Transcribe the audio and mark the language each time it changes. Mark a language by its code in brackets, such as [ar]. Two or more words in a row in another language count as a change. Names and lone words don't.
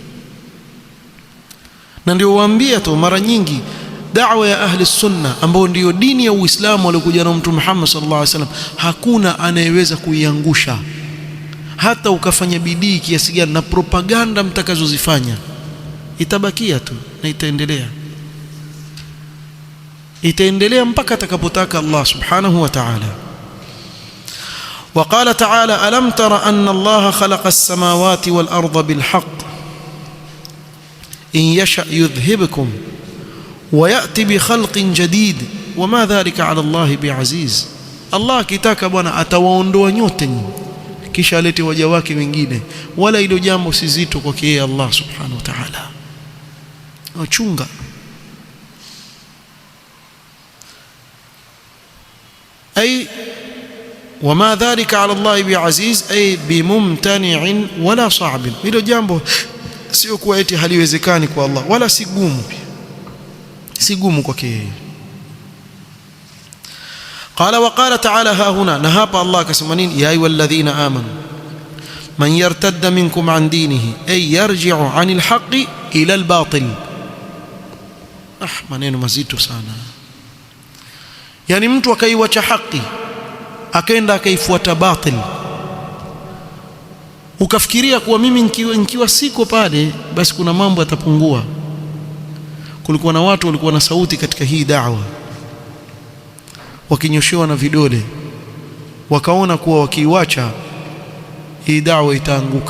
[sw] Na ndio waambia tu mara nyingi, da'wa ya [ar] أهل السنة [sw] ambao ndio dini ya Uislamu aliokuja na Mtume Muhammad [ar] صلى الله عليه وسلم, [sw] hakuna anayeweza kuiangusha. Hata ukafanya bidii kiasi gani na propaganda mtakazozifanya, itabakia tu na itaendelea mpaka atakapotaka Allah [ar] سبحانه وتعالى. وقال تعالى ألم تر أن الله خلق السماوات والأرض بالحق إن يشأ يذهبكم ويأتي بخلق جديد وما ذلك على الله بعزيز. [sw] Allah kitaka bwana atawaondoa nyote kisha alete waja wake wengine, wala hilo jambo si zito kwake yeye Allah [ar] سبحانه وتعالى. [sw] Achunga. [ar] أي وما ذلك على الله بعزيز أي بممتنع ولا صعب. [sw] hilo jambo sio kuwa eti haliwezekani kwa Allah, wala si gumu kwake yeye. [ar] قال وقال تعالى ها هنا, [sw] na hapa Allah akasema nini? [ar] يا أيها الذين آمنوا من يرتد منكم عن دينه أي يرجع عن الحق إلى الباطل. [sw] maneno mazito sana. Yani mtu akaiwacha haki akaenda akaifuata batil, ukafikiria kuwa mimi nikiwa siko pale basi kuna mambo yatapungua. Kulikuwa na watu walikuwa na sauti katika hii da'wa, wakinyoshewa na vidole, wakaona kuwa wakiiwacha hii da'wa itaanguka.